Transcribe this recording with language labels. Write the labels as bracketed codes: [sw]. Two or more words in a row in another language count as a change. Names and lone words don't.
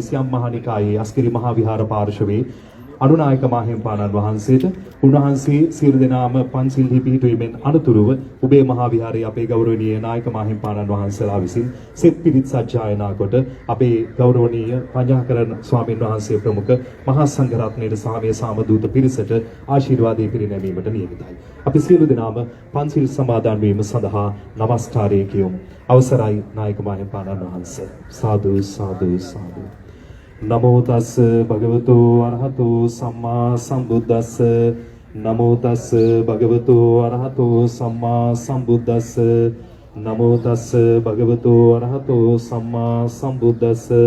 [si] සියම් මහානිකායේ අස්කිරි මහා විහාර පාර්ශවයේ අනුනායක මහින්පාණන් වහන්සේට උන්වහන්සේ සියලු දෙනාම පන්සිල්හි පිහිටුවීමෙන් අනතුරුව උබේ මහා විහාරයේ අපේ ගෞරවනීය නායක මහින්පාණන් වහන්සේලා විසින් සෙත් පිරිත් සජ්ජායනා කොට අපේ ගෞරවනීය පඤ්ඤාකරණ ස්වාමීන් වහන්සේ ප්‍රමුඛ මහා සංඝරත්නයේ සාමයේ සාමදූත පිරිසට ආශිර්වාදයේ පිරිනැමීමට නියමිතයි. අපි සියලු දෙනාම පන්සිල් සමාදන් වීම සඳහා নমස්කාරය කියමු. අවසරයි නායක මහින්පාණන් වහන්සේ. සාදු සාදු සාදු. [pi] නමෝ තස් භගවතු අරහතෝ සම්මා සම්බුද්දස්ස නමෝ තස් භගවතු අරහතෝ සම්මා සම්බුද්දස්ස නමෝ තස් භගවතු අරහතෝ සම්මා සම්බුද්දස්ස